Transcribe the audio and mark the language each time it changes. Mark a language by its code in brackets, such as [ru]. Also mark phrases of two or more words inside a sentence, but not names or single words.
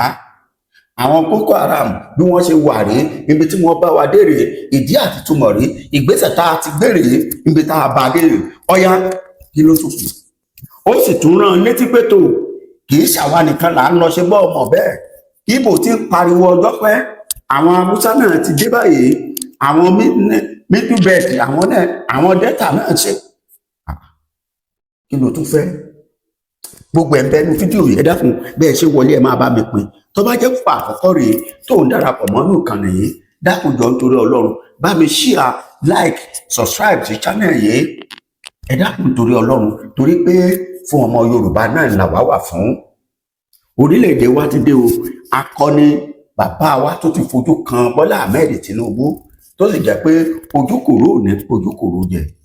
[yo] Àwọn Boko Haram bí wọ́n ṣe wà rí, ibi tí wọ́n bá wa dé rèé, ìdí àti túmọ̀ rí, ìgbésẹ̀ tá a ti gbé rèé, ibi tá a bá dé rèé. Ọ̀yá kí ló tún kù? Ó sì tún rán létí pé tó kì í ṣàwa nìkan là ń lọ ṣe bọ́ ọmọ bẹ́ẹ̀. Ìbò ti ń pariwo ọjọ́ pẹ́, àwọn Haúsá náà ti dé báyìí, àwọn [en] middle belt, [yo] àwọn Delta náà ṣe. Kí ló tún fẹ́? Gbogbo ẹ̀ ń bẹ́nu fídíò yìí. Ẹ dákun, bẹ́ẹ̀ ṣe wọlé ẹ máa bá mi pín. Tó bá jẹ́ fún àkọ́kọ́ rèé tó ń darapọ̀ mọ́nú ìkànnì yìí, dákun jọ nítorí Ọlọ́run bá mi [en] share, like, subscribe [yo] sí channel yìí. Ẹ dákun nítorí Ọlọ́run, torí pé fún ọmọ Yorùbá náà làwa wà fún. Orílẹ̀-èdè wa ti dé o. Akọni bàbá wa tó ti fojú kan Bọ́lá Ahmed Tinubu, tó sì jẹ́ pé ojúkòrò ò ní ojúkòrò jẹ.